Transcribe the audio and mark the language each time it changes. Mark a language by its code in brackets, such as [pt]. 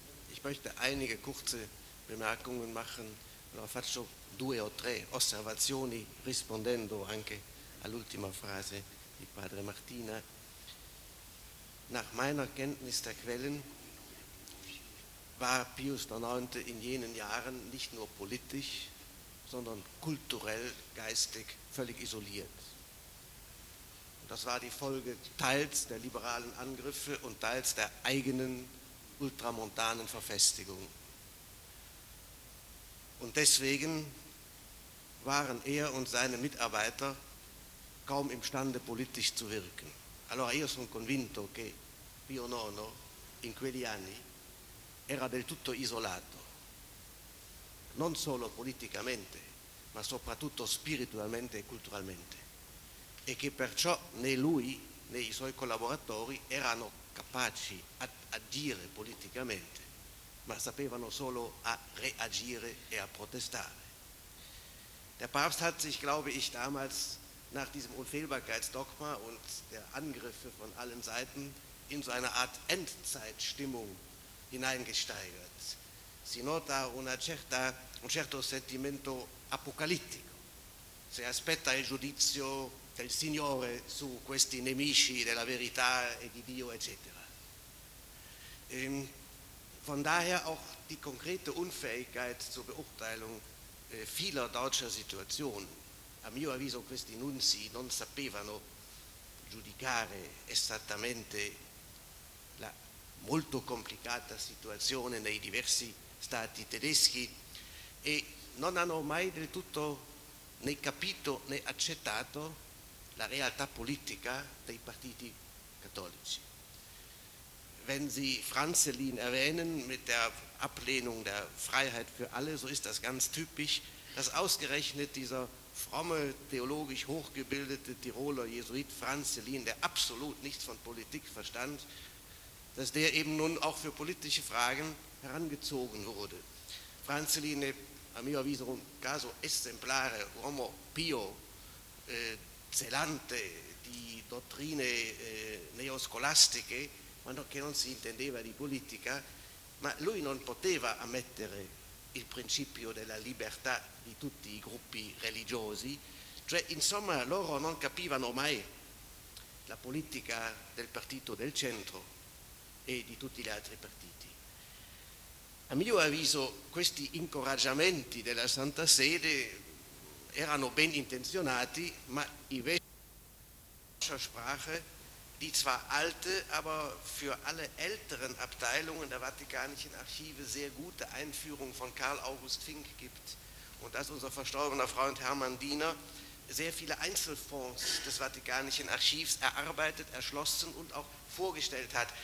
[de] Ich möchte einige kurze Bemerkungen machen, [it] faccio due o tre osservazioni rispondendo anche all'ultima frase di Padre Martina. [de] Nach meiner Kenntnis der Quellen war Pius IX in jenen Jahren nicht nur politisch, sondern kulturell, geistig völlig isoliert. Das war die Folge teils der liberalen Angriffe und teils der eigenen ultramontanen Verfestigung. Und deswegen waren er und seine Mitarbeiter kaum imstande politisch zu wirken. [it] Allora io sono convinto che Pio IX in quegli anni era del tutto isolato, non solo politicamente, ma soprattutto spiritualmente e culturalmente, e che perciò né lui né i suoi collaboratori erano capaci ad agire politicamente, ma sapevano solo a reagire e a protestare. [de] Der Papst hat sich, glaube ich, damals nach diesem Unfehlbarkeitsdogma und der Angriffe von allen Seiten in so eine Art Endzeitstimmung hineingesteigert. [it] Si nota un certo sentimento apocalittico. Si aspetta il giudizio del Signore su questi nemici della verità e di Dio, eccetera. [de] Von daher auch die konkrete Unfähigkeit zur Beurteilung vieler deutscher Situationen. [it] A mio avviso questi nunzi non sapevano giudicare esattamente la molto complicata situazione nei diversi stati tedeschi e non hanno mai del tutto né capito né accettato la realtà politica dei partiti cattolici. [de] Wenn Sie Franzelin erwähnen mit der Ablehnung der Freiheit für alle, so ist das ganz typisch, dass ausgerechnet dieser fromme, theologisch hochgebildete Tiroler Jesuit Franzelin, der absolut nichts von Politik verstand, dass der eben nun auch für politische Fragen herangezogen wurde. [it] Franzelin, a mio avviso un caso esemplare, uomo pio, zelante di dottrine neoscolastiche, ma che non si intendeva di politica, ma lui non poteva ammettere il principio della libertà di tutti i gruppi religiosi, cioè insomma loro non capivano mai la politica del partito del centro e di tutti gli altri partiti. A mio avviso questi incoraggiamenti della Santa Sede erano ben intenzionati, ma invece [de] sprache die zwar alte, aber für alle älteren Abteilungen der Vatikanischen Archive sehr gute Einführung von Karl August Finck gibt und dass unser verstorbener Freund Hermann Diener sehr viele Einzelfonds des Vatikanischen Archivs erarbeitet, erschlossen und auch vorgestellt hat.